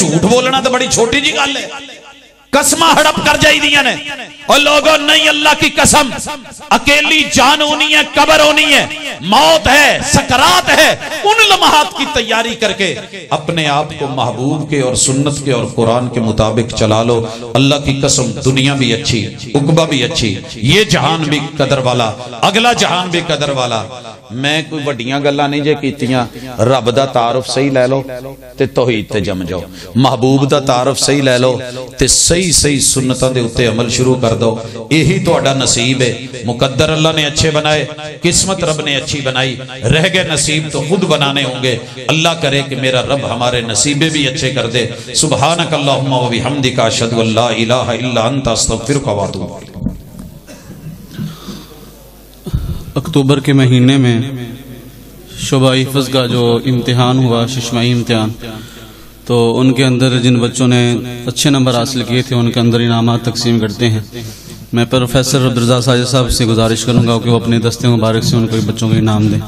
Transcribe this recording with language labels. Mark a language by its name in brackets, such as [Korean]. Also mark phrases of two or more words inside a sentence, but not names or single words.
[Punjabi] جھوٹ بولنا تو بڑی چھوٹی جی گل ہے. قسمہ ہڑپ کر جائی دیا نے اور لوگوں نہیں، اللہ کی قسم اکیلی جان ہونی ہے، قبر ہونی ہے، موت ہے، سکرات ہے. [Urdu] ان لمحات کی تیاری کر کے اپنے آپ کو محبوب کے اور سنت کے اور قرآن کے مطابق چلا لو. اللہ کی قسم دنیا بھی اچھی، عقبہ بھی اچھی، یہ جہان بھی قدر والا، اگلا جہان بھی قدر والا. [Punjabi] میں کوئی وڈیاں گلاں نہیں جے کیتیاں. رب دا تعارف صحیح لے لو تے توحید تے جم جاؤ. محبوب دا تعارف صحیح لے لو تے صحیح سنتاں دے اتے عمل شروع کر دو. یہی تہاڈا نصیب ہے. [Urdu] مقدر اللہ نے اچھے بنائے، قسمت رب نے اچھی بنائی، رہ گئے نصیب تو خود بنانے ہوں گے. اللہ کرے کہ میرا رب ہمارے نصیبے بھی اچھے کر دے. [Arabic] سبحانک اللہم و بحمدک اشہد ان لا الہ الا انت استغفرک و اتوب الیک. [Urdu] اکتوبر کے مہینے میں شعبہ حفظ کا جو امتحان ہوا، ششماہی امتحان، تو ان کے اندر جن بچوں نے اچھے نمبر حاصل کیے تھے ان کے اندر انعامات تقسیم کرتے ہیں. میں پروفیسر عبدالرزاق ساجد صاحب سے گزارش کروں گا کہ وہ اپنے دستے مبارک سے ان کو بچوں کو انعام دیں.